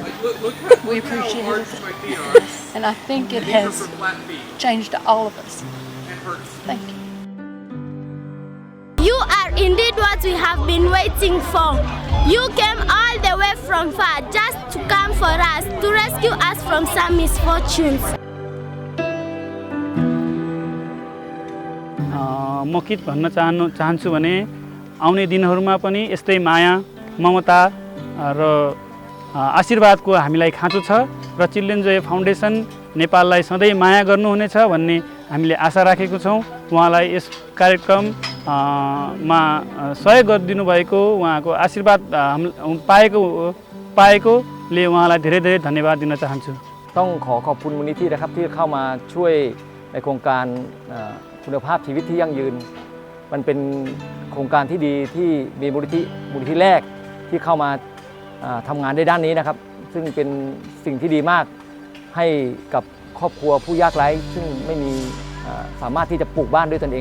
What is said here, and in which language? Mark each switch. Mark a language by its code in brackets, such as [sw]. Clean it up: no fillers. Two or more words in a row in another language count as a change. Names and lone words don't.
[en] We appreciate it, and I think it has changed all of us. Thank you. You are indeed what we have been waiting for. You came all the way from far just to come for us, to rescue us from some misfortunes. [ne] म के भन्न चाहन्छु भने आउने दिनहरूमा पनि यस्तै माया, ममता र आशीर्वादको हामीलाई खाँचो छ र चिल्ड्रेन जोय फाउन्डेसन नेपाललाई सधैँ माया गर्नुहुनेछ भन्ने हामीले आशा राखेको छौँ। उहाँलाई यस कार्यक्रममा सहयोग गरिदिनु भएको, उहाँको आशीर्वाद पाएकोले उहाँलाई धेरै धेरै धन्यवाद दिन चाहन्छु। [th] ต้องขอขอบคุณมูลนิธินะครับที่เข้ามาช่วยในโครงการคุณภาพชีวิตที่ยั่งยืนมันเป็นโครงการที่ดีที่มีมูลนิธิแรกที่ เข้ามาทำงานในด้านนี้นะครับซึ่งเป็นสิ่งที่ดีมากให้กับครอบครัวผู้ยากไร้ซึ่งไม่มีสามารถที่จะปลูกบ้านด้วยตนเอง